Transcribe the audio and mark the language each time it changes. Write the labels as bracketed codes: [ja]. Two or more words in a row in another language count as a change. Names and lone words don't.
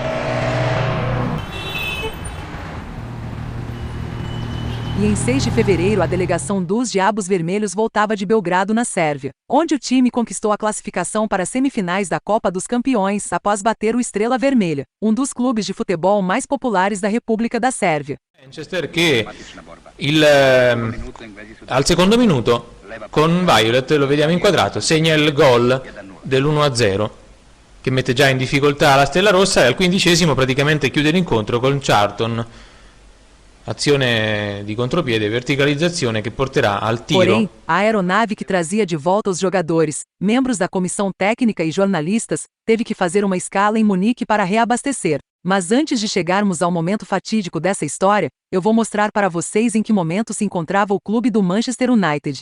[pt] E em 6 de fevereiro a delegação dos Diabos Vermelhos voltava de Belgrado, na Sérvia, onde o time conquistou a classificação para as semifinais da Copa dos Campeões após bater o Estrela Vermelha, um dos clubes de futebol mais populares da Repubblica da Sérvia. [it] Manchester che al secondo minuto con Violet, lo vediamo inquadrato, segna il gol dell'1-0 che mette già in difficoltà la Stella Rossa, e al 15° praticamente chiude l'incontro con Charlton. Azione di contropiede, verticalizzazione che porterà al tiro. [pt] Porém, a aeronave que trazia de volta os jogadores, membros da comissão técnica e jornalistas, teve que fazer uma escala em Munique para reabastecer. Mas antes de chegarmos ao momento fatídico dessa história, eu vou mostrar para vocês em que momento se encontrava o clube do Manchester United.